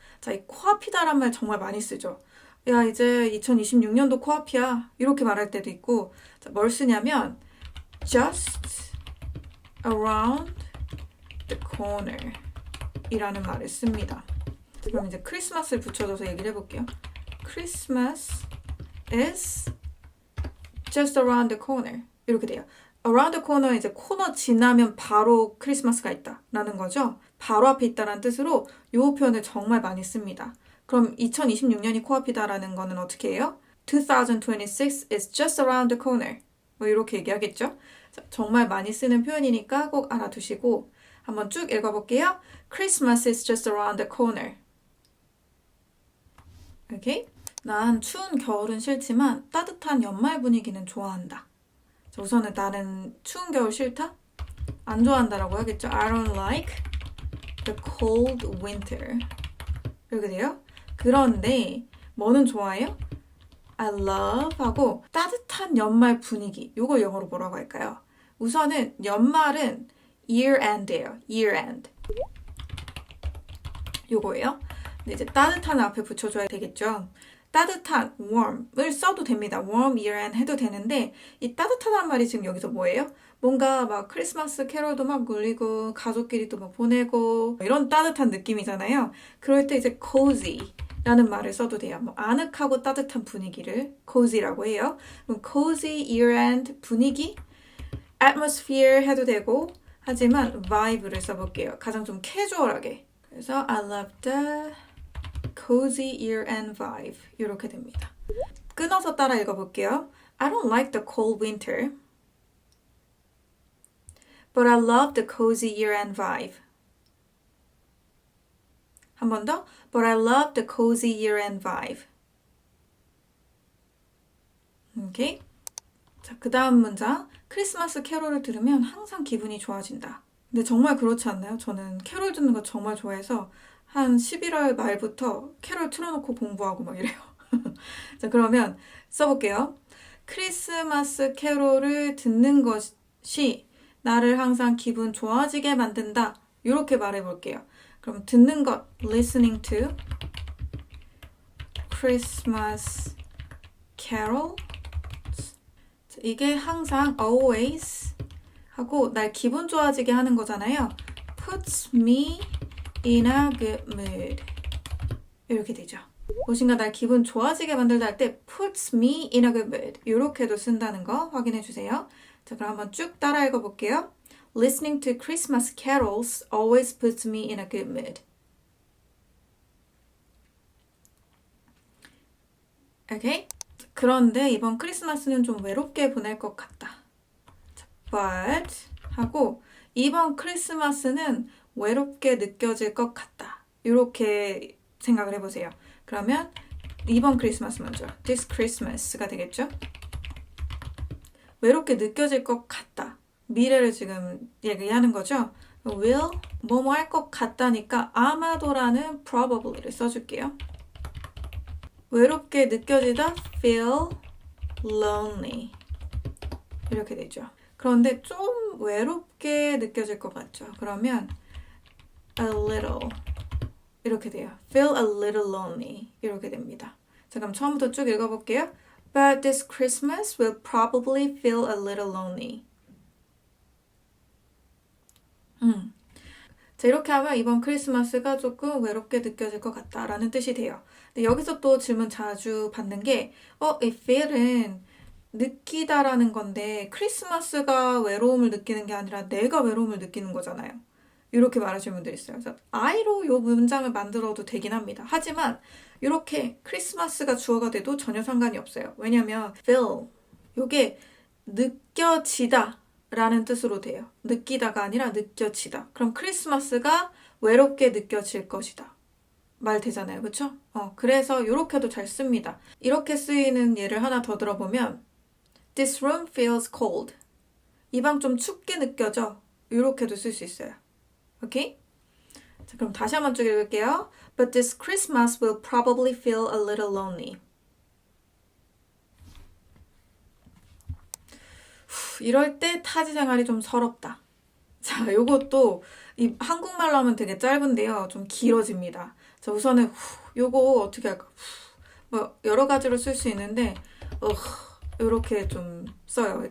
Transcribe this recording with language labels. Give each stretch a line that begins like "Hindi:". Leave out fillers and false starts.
Korean: 자, 이 코앞이다란 말 정말 많이 쓰죠. 야, 이제 2026년도 코앞이야. 이렇게 말할 때도 있고, 자, 뭘 쓰냐면
English: just around the corner
Korean: 이라는 말을 씁니다. 그럼 이제 크리스마스를 붙여줘서 얘기를 해볼게요.
English: Christmas is just around the corner
Korean: 이렇게 돼요.
English: around the corner
Korean: 이제 코너 지나면 바로 크리스마스가 있다 라는 거죠. 바로 앞에 있다라는 뜻으로 이 표현을 정말 많이 씁니다. 그럼 2026년이 코앞이다 라는 거는 어떻게 해요?
English: 2026 is just around the corner
Korean: 뭐 이렇게 얘기하겠죠. 정말 많이 쓰는 표현이니까 꼭 알아두시고 한번 쭉 읽어볼게요.
English: Christmas is just around the corner.
Korean: 오케이? 난 추운 겨울은 싫지만 따뜻한 연말 분위기는 좋아한다. 자, 우선은 나는 추운 겨울 싫다? 안 좋아한다라고 하겠죠.
English: I don't like the cold winter.
Korean: 이렇게 돼요. 그런데 뭐는 좋아해요?
English: I love
Korean: 하고 따뜻한 연말 분위기. 이걸 영어로 뭐라고 할까요? 우선은 연말은
English: year end
Korean: 예요. year end. 요거예요. 근데 이제 따뜻한 앞에 붙여줘야 되겠죠. 따뜻한 warm을 써도 됩니다.
English: warm year end
Korean: 해도 되는데 이 따뜻하다는 말이 지금 여기서 뭐예요? 뭔가 막 크리스마스 캐롤도 막 울리고 가족끼리도 막 보내고 이런 따뜻한 느낌이잖아요. 그럴 때 이제 cozy 라는 말을 써도 돼요. 뭐 아늑하고 따뜻한 분위기를 cozy라고 해요. 그럼
English: cozy year end
Korean: 분위기 atmosphere 해도 되고 하지만 vibe를 써볼게요. 가장 좀 캐주얼하게. 그래서
English: I love the cozy year-end vibe
Korean: 이렇게 됩니다. 끊어서 따라 읽어볼게요.
English: I don't like the cold winter, but I love the cozy year-end vibe.
Korean: 한 번 더.
English: But I love the cozy year-end vibe.
Korean: 오케이? 자, 그 다음 문장. 크리스마스 캐롤을 들으면 항상 기분이 좋아진다. 근데 정말 그렇지 않나요? 저는 캐롤 듣는 거 정말 좋아해서 한 11월 말부터 캐롤 틀어놓고 공부하고 막 이래요. 자, 그러면 써볼게요. 크리스마스 캐롤을 듣는 것이 나를 항상 기분 좋아지게 만든다. 이렇게 말해볼게요. 그럼 듣는 것,
English: listening to Christmas carol.
Korean: 이게 항상 always 하고 날 기분 좋아지게 하는 거잖아요.
English: puts me in a good mood.
Korean: 이렇게 되죠. 무엇인가 날 기분 좋아지게 만들다 할 때
English: puts me in a good mood.
Korean: 이렇게도 쓴다는 거 확인해 주세요. 자, 그럼 한번 쭉 따라 읽어볼게요.
English: Listening to Christmas carols always puts me in a good mood.
Korean: 오케이? 그런데 이번 크리스마스는 좀 외롭게 보낼 것 같다. But 하고 이번 크리스마스는 외롭게 느껴질 것 같다. 이렇게 생각을 해보세요. 그러면 이번 크리스마스 먼저
English: This Christmas
Korean: 가 되겠죠? 외롭게 느껴질 것 같다. 미래를 지금 얘기하는 거죠. will 뭐뭐 할 것 같다니까 아마도라는 probably를 써줄게요. 외롭게 느껴지다
English: feel lonely
Korean: 이렇게 되죠. 그런데 좀 외롭게 느껴질 것 같죠. 그러면 a little 이렇게 돼요.
English: feel a little lonely
Korean: 이렇게 됩니다. 자, 그럼 처음부터 쭉 읽어볼게요.
English: But this Christmas will probably feel a little lonely.
Korean: 자, 이렇게 하면 이번 크리스마스가 조금 외롭게 느껴질 것 같다라는 뜻이 돼요. 근데 여기서 또 질문 자주 받는 게 이 feel은 느끼다라는 건데 크리스마스가 외로움을 느끼는 게 아니라 내가 외로움을 느끼는 거잖아요. 이렇게 말하시는 분들이 있어요. 그래서 I로 이 문장을 만들어도 되긴 합니다. 하지만 이렇게 크리스마스가 주어가 돼도 전혀 상관이 없어요. 왜냐면 feel 이게 느껴지다 라는 뜻으로 돼요. 느끼다가 아니라 느껴지다. 그럼 크리스마스가 외롭게 느껴질 것이다. 말 되잖아요. 그쵸? 그래서 이렇게도 잘 씁니다. 이렇게 쓰이는 예를 하나 더 들어보면
English: This room feels cold.
Korean: 이 방 좀 춥게 느껴져. 이렇게도 쓸 수 있어요. 오케이? 자, 그럼 다시 한번 쭉 읽을게요.
English: But this Christmas will probably feel a little lonely.
Korean: 이럴 때 타지 생활이 좀 서럽다. 자, 요것도 이 한국말로 하면 되게 짧은데요. 좀 길어집니다. 자, 우선은 요거 어떻게 할까? 뭐 여러 가지로 쓸 수 있는데 이렇게 좀 써요.